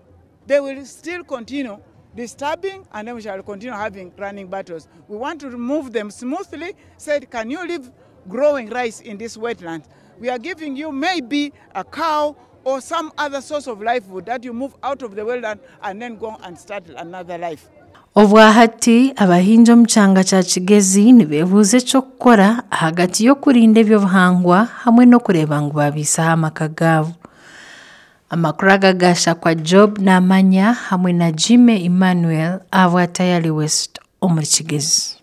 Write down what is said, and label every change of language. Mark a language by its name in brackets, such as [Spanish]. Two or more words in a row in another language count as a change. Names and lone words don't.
[English] They will still continue disturbing, and then we shall continue having running battles. We want to remove them smoothly, said, can you leave growing rice in this wetland? We are giving you maybe a cow or some other source of livelihood that you move out of the wetland and then go and start another life. [Nyankole] Obwahati abahinja omu kyanga kya Kigezi nibeebuuza ekyokukora hagati y'okurinda ebyobuhangwa hamwe n'okureeba ngu babiisaho amaka gaabo. Amakuru agagasha kwa Job n'amanya hamwe na Jime Emmanuel ava Tayali West omuri Kigezi.